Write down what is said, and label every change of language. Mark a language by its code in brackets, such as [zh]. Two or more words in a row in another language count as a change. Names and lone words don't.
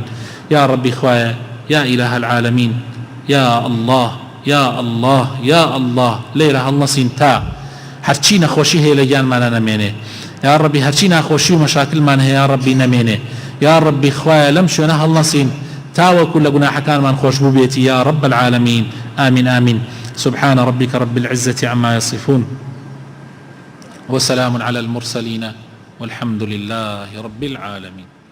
[ar] یا ڕەبی خوایە، یا ئیلاه العالەمین، یا الله، یا الله، یا الله. [ckb] لێرە هەڵنەسین تا هەرچی نەخۆشی هەیە لە گیانمانە نەمێنێ، یا ڕەبی هەرچی ناخۆشی و مەشاکلمان هەیە یا ڕەبی نەمێنێ، یا ڕەبی خوایە لەم شوێنە هەڵنەسین تاوەکو لە گوناحەکانمان خۆش بوو بێتی، [ar] یا ڕەب العالەمین. آمین آمین. سبحان ربك رب العزة عما يصفون وسلام على المرسلين والحمد لله رب العالمين.